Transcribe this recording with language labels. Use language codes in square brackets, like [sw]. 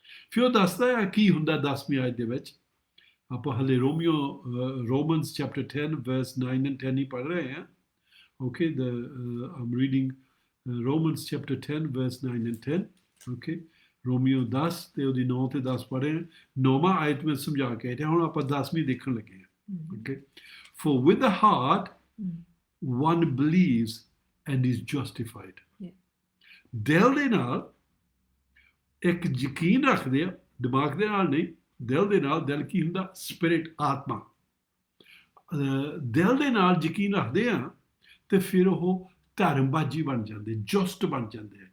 [pa] ਫਿਰ ਉਹ ਦੱਸਦਾ ਹੈ ਕੀ ਹੁੰਦਾ 10ਵੀਂ ਆਇਤ ਦੇ ਵਿੱਚ। ਆਪਾਂ ਹਲੇ ਰੋਮਨਸ ਚੈਪਟਰ 10 [en] verse 9 and 10 [pa] ਹੀ ਪੜ੍ਹ ਰਹੇ ਹਾਂ, okay. [en] I'm reading Romans chapter 10 verse 9 and 10, okay. [pa] Romeo 10 ਤੇ ਉਹਦੀ 9 ਤੇ 10 ਪੜ੍ਹੇ। 9ਵਾਂ ਆਇਤ ਵਿੱਚ ਸਮਝਾ ਕੇ ਆਇਆ, ਹੁਣ ਆਪਾਂ 10ਵੀਂ ਦੇਖਣ ਲੱਗੇ ਹਾਂ, okay. [en] For with the heart one believes and is justified. [pa] ਦਿਲ ਦੇ ਨਾਲ ਇੱਕ ਯਕੀਨ ਰੱਖਦੇ ਆ, ਦਿਮਾਗ ਦੇ ਨਾਲ ਨਹੀਂ, ਦਿਲ ਦੇ ਨਾਲ। ਦਿਲ ਕੀ ਹੁੰਦਾ? ਸਪਿਰਿਟ, ਆਤਮਾ। ਦਿਲ ਦੇ ਨਾਲ ਯਕੀਨ ਰੱਖਦੇ ਆ ਤੇ ਫਿਰ ਉਹ ਧਰਮਬਾਜੀ ਬਣ ਜਾਂਦੇ, ਜਸਟ ਬਣ ਜਾਂਦੇ ਆ।